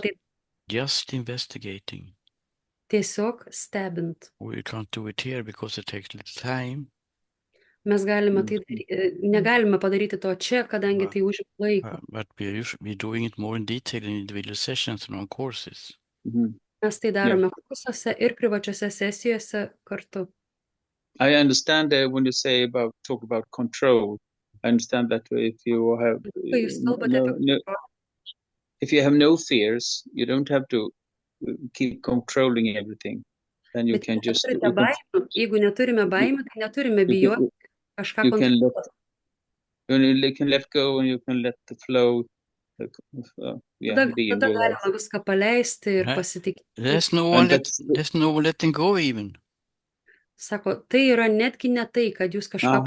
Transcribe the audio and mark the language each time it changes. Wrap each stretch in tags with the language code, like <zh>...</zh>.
<en>Just,</en> <lt>tai</lt> <en>just investigating.</en> <lt>tiesiog stebint.</lt> <en>We can't do it here because it takes a little time.</en> <lt>Mes galime negalime padaryti to čia, kadangi tai užima laiko.</lt> <en>But we're doing it more in detail in individual sessions and on courses. Mhm.</en> <lt>Mes tai darome kursuose ir privačiose sesijose kartu.</lt> <en>I understand when you say talk about control. I understand that if you have</en> <lt>Kai jūs kalbate apie</lt> <en>if you have no fears, you don't have to keep controlling everything. Then you</en> <lt>Bet</lt> <en>can just</en> <lt>turite baimių, jeigu neturime baimių, tai neturime bijoti kažką</lt> <en>you can</en> <lt>kontroliuoti.</lt> <en>you can let go and you can let the flow be</en> <lt>Tada</lt> <en>in your life.</en> <lt>galima viską paleisti ir</lt> <en>Right.</en> <lt>pasitikėti.</lt> <en>There's no And one letting go even.</en> <lt>Sako, tai yra netgi ne tai, kad jūs kažką...</lt>